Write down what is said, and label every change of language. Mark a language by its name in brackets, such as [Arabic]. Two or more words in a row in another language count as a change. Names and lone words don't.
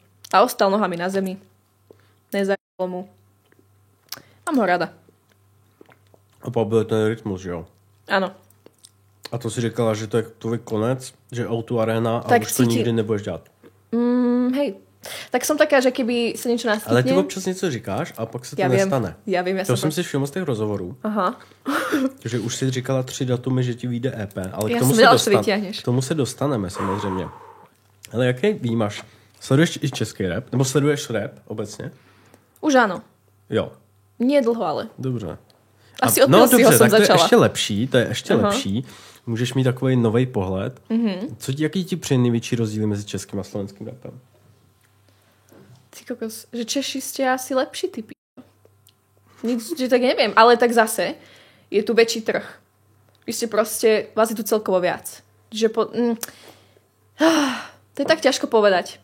[Slovak] A ostal nohami na zemi. Nezajalo mu. Mám ho rada. [Czech] A pak byl ten Rytmus, že jo? [Slovak] Áno. [Czech] A to si říkala, že to je tvoj konec, že O2 Arena a tak už to nikdy nebudeš dělat. [Slovak] Hej. Tak som taká, že keby sa niečo naskytne... [Czech] Ale ty občas něco říkáš a pak se to nestane. [Slovak] Ja viem. [Czech] To jsem si všiml z těch rozhovorů. Aha. Že už si říkala 3 datumy, že ti vyjde EP, ale k tomu se dostaneme samozřejmě. Ale jaký vnímáš? Sleduješ i český rap? Nebo sleduješ rap obecně? [Slovak] Už áno. [Czech] Jo. [Slovak] Nie dlho, ale. [Czech] Dobře. [Slovak] Asi od Pilsího som začala. [Czech] To je ještě lepší. Můžeš mít takový nový pohled. Jaký ti přijde největší rozdíly mezi českým a slovenským rapem? [Slovak] Ty kokos, že Češi ste asi lepší typy. Že tak neviem, ale tak zase je tu väčší trh. Vy ste proste, vás je tu celkovo viac. Že to je tak ťažko povedať.